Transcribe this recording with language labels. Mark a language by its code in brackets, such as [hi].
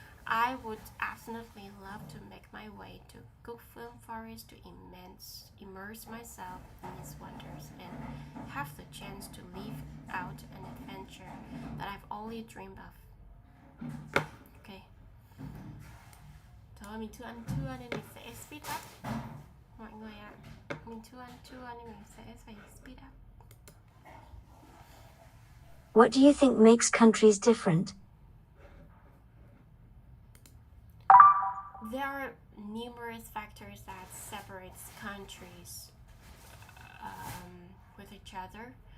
[en] I would absolutely love to make my way to Cookville Forest to immerse myself in its wonders and have the chance to live out an adventure that I've only dreamed of. Ok. [vi] Thôi mình chưa ăn trưa nên mình sẽ speed up. Mọi người ạ, mình chưa ăn trưa nên mình sẽ phải speed up. [en] What do you think makes countries different? There are numerous factors that separate countries with each other.